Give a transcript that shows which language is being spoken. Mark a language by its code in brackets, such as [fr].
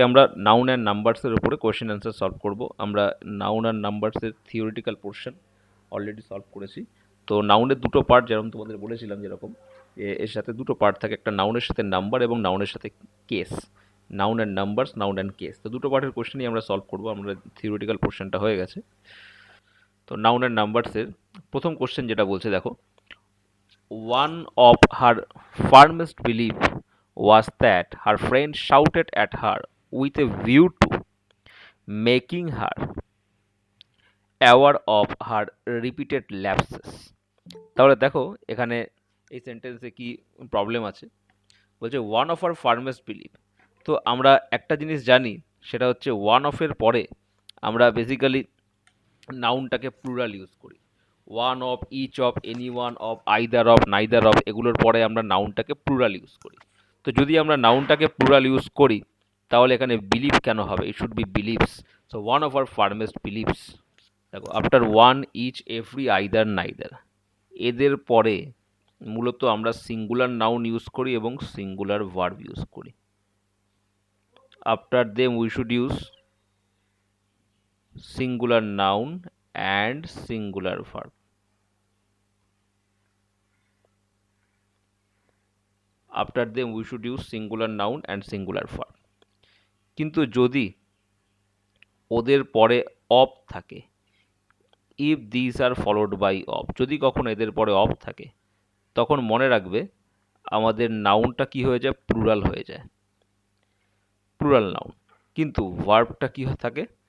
[bn] আমরা noun and নাম্বারসের উপরে question answer solve করব। আমরা noun and নাম্বারসের theoretical portion already solve করেছি। তো নাউনের দুটো পার্ট যেরকম তোমাদের বলেছিলাম, যেরকম এর সাথে দুটো পার্ট থাকে, একটা নাউনের সাথে নাম্বার এবং নাউনের সাথে case. Noun and numbers, noun and case, তো দুটো পার্টের কোয়েশ্চেনই আমরা সলভ করব। আমরা থিওরিটিক্যাল পোর্শনটা হয়ে গেছে। তো নাউন অ্যান্ড নাম্বারসের প্রথম কোয়েশ্চেন যেটা বলছে দেখো, [en] one of her firmest belief was that her friend shouted at her with a view to making her aware of her repeated lapses. [bn] তাহলে দেখো এখানে এই সেন্টেন্সে কি প্রবলেম আছে। বলছে [en] One of our firmest belief. [bn] তো আমরা একটা জিনিস জানি, সেটা হচ্ছে ওয়ান অফের পরে আমরা বেসিক্যালি নাউনটাকে প্লুরাল ইউজ করি। [en] one of, each of, any one of, either of, neither of, [bn] এগুলোর পরে আমরা নাউনটাকে প্লুরাল ইউজ করি। তো যদি আমরা নাউনটাকে প্লুরাল ইউজ করি, তাহলে এখানে বিলিভ কেন হবে? [en] It should be beliefs. So one of our firmest beliefs. দেখো after one, each, every, either, neither, [bn] এদের পরে মূলত আমরা [en] Singular noun use করি এবং singular verb use করি। After them we should use singular noun and singular verb. After them we should use singular noun and singular verb. [bn] কিন্তু যদি ওদের পরে অফ থাকে, [en] if these are followed by of, [bn] যদি কখনো এদের পরে অফ থাকে, তখন মনে রাখবে আমাদের নাউনটা কি হয়ে যায়? প্লুরাল হয়ে যায়, প্লুরাল নাউন। কিন্তু ভার্বটা কি থাকে?